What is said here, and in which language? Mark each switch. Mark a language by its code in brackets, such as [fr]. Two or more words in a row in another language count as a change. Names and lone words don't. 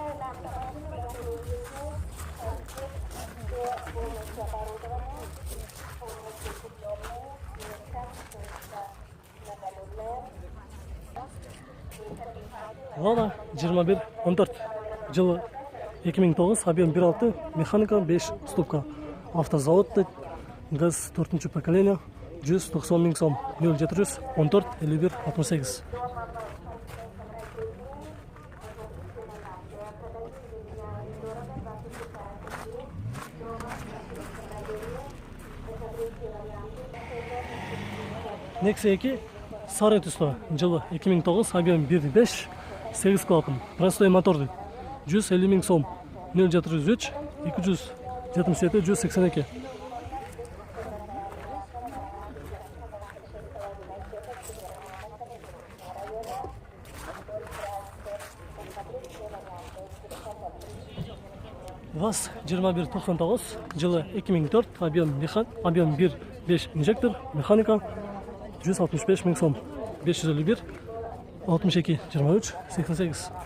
[ky] Lada 2114, жылы 2009, объем 1.6, механика 5 ступка, автозаводты, газ 4-нче поколение, 190 000 сом, 0714 51 68. Nexia 2 sarı түсті, жылы 2009, объем 1.5, 8 клапан, простой моторды, 150 000 сом, 0703 277 182. ВАЗ 2199, жылы 2004, объем 1.5 инжектор, механика 165 000 сом, 551 62 23 88.